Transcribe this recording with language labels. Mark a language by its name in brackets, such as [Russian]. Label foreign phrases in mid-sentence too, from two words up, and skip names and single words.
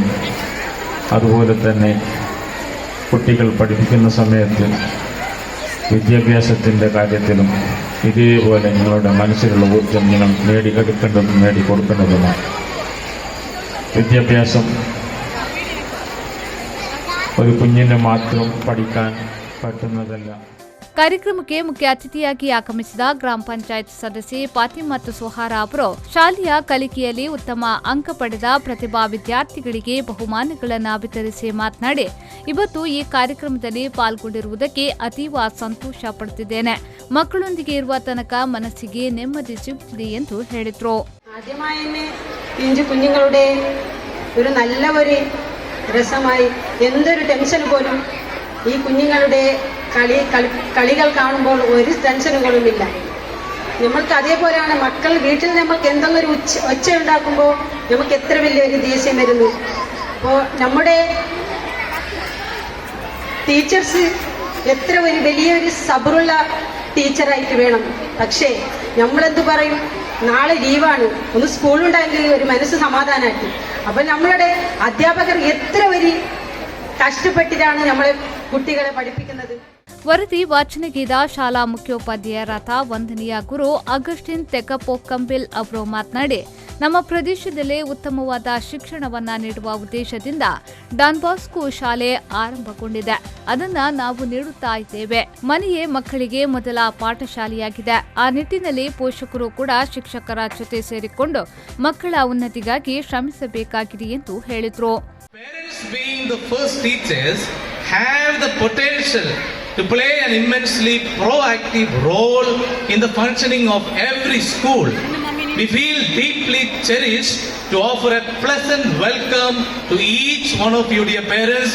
[Malayalam] അതുപോലെ തന്നെ കുട്ടികൾ പഠിപ്പിക്കുന്ന സമയത്ത് വിദ്യാഭ്യാസത്തിൻ്റെ കാര്യത്തിലും ഇതേപോലെ നിങ്ങളുടെ മനസ്സിലുള്ള ഊർജ്ജം നിങ്ങൾ നേടിയെടുക്കേണ്ടതും നേടിക്കൊടുക്കേണ്ടതുമാണ്. വിദ്യാഭ്യാസം ഒരു കുഞ്ഞിന് മാത്രം പഠിക്കാൻ പറ്റുന്നതല്ല. [Kannada] ಕಾರ್ಯಕ್ರಮಕ್ಕೆ ಮುಖ್ಯ ಅತಿಥಿಯಾಗಿ ಆಗಮಿಸಿದ ಗ್ರಾಮ ಪಂಚಾಯತ್ ಸದಸ್ಯೆ ಫಾತಿಮಾ ಸುಹಾರ ಅವರು ಶಾಲೆಯ ಕಲಿಕೆಯಲ್ಲಿ ಉತ್ತಮ ಅಂಕ ಪಡೆದ ಪ್ರತಿಭಾ ವಿದ್ಯಾರ್ಥಿಗಳಿಗೆ ಬಹುಮಾನಗಳನ್ನು ವಿತರಿಸಿ ಮಾತನಾಡಿ, ಇವತ್ತು ಈ ಕಾರ್ಯಕ್ರಮದಲ್ಲಿ ಪಾಲ್ಗೊಂಡಿರುವುದಕ್ಕೆ ಅತೀವ ಸಂತೋಷ ಪಡುತ್ತಿದ್ದೇನೆ. ಮಕ್ಕಳೊಂದಿಗೆ ಇರುವ ತನಕ ಮನಸ್ಸಿಗೆ ನೆಮ್ಮದಿ ಸಿಗುತ್ತದೆ ಎಂದು ಹೇಳಿದರು. [Malayalam] കുഞ്ഞുങ്ങളുടെ ഒരു നല്ല ഒരു രസമായി എന്തൊരു ടെൻഷൻ പോലും ഈ കുഞ്ഞുങ്ങളുടെ കളികൾ കാണുമ്പോൾ ഒരു ടെൻഷനുകളുമില്ല. നമ്മൾക്ക് അതേപോലെയാണ് മക്കൾ വീട്ടിൽ നമ്മൾക്ക് എന്തെങ്കിലും ഒരു ഒച്ച ഉണ്ടാക്കുമ്പോൾ നമുക്ക് എത്ര വലിയൊരു ദേഷ്യം വരുന്നു. അപ്പോൾ നമ്മുടെ ടീച്ചേഴ്സ് എത്ര ഒരു വലിയൊരു സബറുള്ള ടീച്ചറായിട്ട് വേണം. പക്ഷേ നമ്മളെന്ത് പറയും, നാളെ ലീവാണ്, ഒന്ന് സ്കൂളുണ്ടായെങ്കിൽ ഒരു മനസ്സ് സമാധാനമാക്കി. അപ്പോൾ നമ്മളുടെ അധ്യാപകർ എത്ര ഒരു കഷ്ടപ്പെട്ടിട്ടാണ് നമ്മളെ കുട്ടികളെ പഠിപ്പിക്കുന്നത്. [Kannada] ವರದಿ ವಾಚನಗೈದ ಶಾಲಾ ಮುಖ್ಯೋಪಾಧ್ಯಾಯರಾದ 1ನೇ ಗುರು ಅಗಸ್ಟಿನ್ ತೆಕ್ಕಪೋಕಂಬೆಲ್ ಅವರು ಮಾತನಾಡಿ, ನಮ್ಮ ಪ್ರದೇಶದಲ್ಲೇ ಉತ್ತಮವಾದ ಶಿಕ್ಷಣವನ್ನ ನೀಡುವ ಉದ್ದೇಶದಿಂದ ಡಾನ್ ಬಾಸ್ಕೋ ಶಾಲೆ ಆರಂಭಗೊಂಡಿದೆ. ಅದನ್ನ ನಾವು ನೀಡುತ್ತಾ ಇದ್ದೇವೆ. ಮನೆಯೇ ಮಕ್ಕಳಿಗೆ ಮೊದಲ ಪಾಠಶಾಲೆಯಾಗಿದೆ. ಆ ನಿಟ್ಟಿನಲ್ಲಿ ಪೋಷಕರು ಕೂಡ ಶಿಕ್ಷಕರ ಜೊತೆ ಸೇರಿಕೊಂಡು ಮಕ್ಕಳ ಉನ್ನತಿಗಾಗಿ ಶ್ರಮಿಸಬೇಕಾಗಿದೆ ಎಂದು ಹೇಳಿದರು. [English] Parents being the first teachers have the potential to play an immensely proactive role in the functioning of every school. We feel deeply cherished to offer a pleasant welcome to each one of you, dear parents.